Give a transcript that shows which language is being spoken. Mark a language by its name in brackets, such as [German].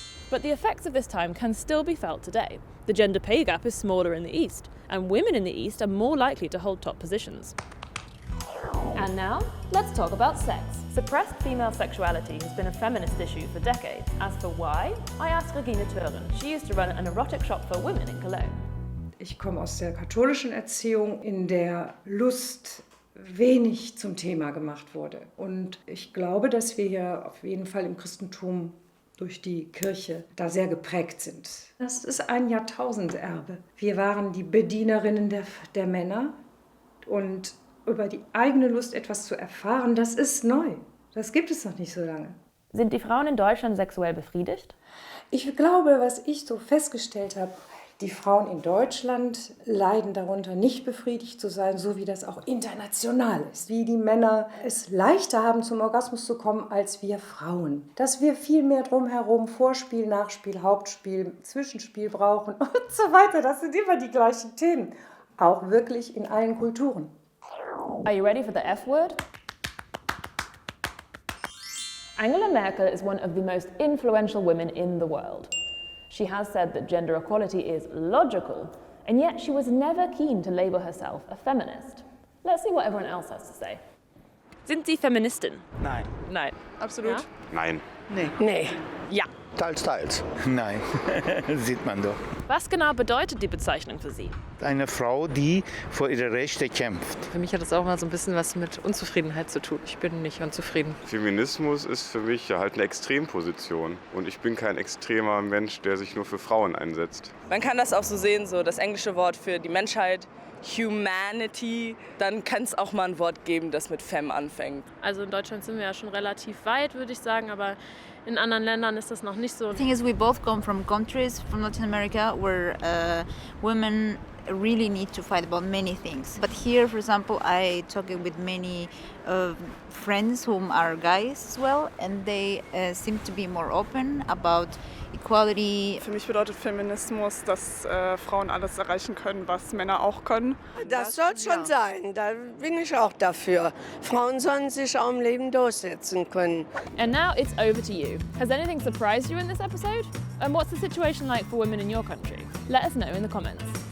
[English] But the effects of this time can still be felt today. The gender pay gap is smaller in the East, and women in the East are more likely to hold top positions. And now, let's talk about sex. Suppressed female sexuality has been a feminist issue for decades. As for why, I asked Regine Thüren. She used to run an erotic shop for women in Cologne. [German] Ich komme aus der katholischen Erziehung, in der Lust wenig zum Thema gemacht wurde. Und ich glaube, dass wir hier auf jeden Fall im Christentum durch die Kirche da sehr geprägt sind. Das ist ein Jahrtausenderbe. Wir waren die Bedienerinnen der Männer und über die eigene Lust etwas zu erfahren, das ist neu. Das gibt es noch nicht so lange. Sind die Frauen in Deutschland sexuell befriedigt? Ich glaube, was ich so festgestellt habe, die Frauen in Deutschland leiden darunter, nicht befriedigt zu sein, so wie das auch international ist. Wie die Männer es leichter haben, zum Orgasmus zu kommen, als wir Frauen. Dass wir viel mehr drumherum Vorspiel, Nachspiel, Hauptspiel, Zwischenspiel brauchen und so weiter. Das sind immer die gleichen Themen. Auch wirklich in allen Kulturen. [English] Are you ready for the F word? Angela Merkel is one of the most influential women in the world. She has said that gender equality is logical, and yet she was never keen to label herself a feminist. Let's see what everyone else has to say. [German] Sind Sie Feministin? Nein. Nein. Absolut. Ja? Nein. Nee. Ja. Teils, teils. Nein, sieht man doch. Was genau bedeutet die Bezeichnung für Sie? Eine Frau, die für ihre Rechte kämpft. Für mich hat das auch mal so ein bisschen was mit Unzufriedenheit zu tun. Ich bin nicht unzufrieden. Feminismus ist für mich ja halt eine Extremposition. Und ich bin kein extremer Mensch, der sich nur für Frauen einsetzt. Man kann das auch so sehen, so das englische Wort für die Menschheit, Humanity. Dann kann es auch mal ein Wort geben, das mit Femme anfängt. Also in Deutschland sind wir ja schon relativ weit, würde ich sagen, aber in anderen Ländern ist das noch nicht so. [English] The thing is, we both come from countries from Latin America where women really need to fight about many things. But here, for example, I talking with many friends whom are guys as well, and they seem to be more open about equality. [German] Für mich bedeutet Feminismus, dass Frauen alles erreichen können, was Männer auch können. Das soll schon sein, da bin ich auch dafür. Frauen sollen sich auch im Leben durchsetzen können. [English] And now it's over to you. Has anything surprised you in this episode? And what's the situation like for women in your country? Let us know in the comments.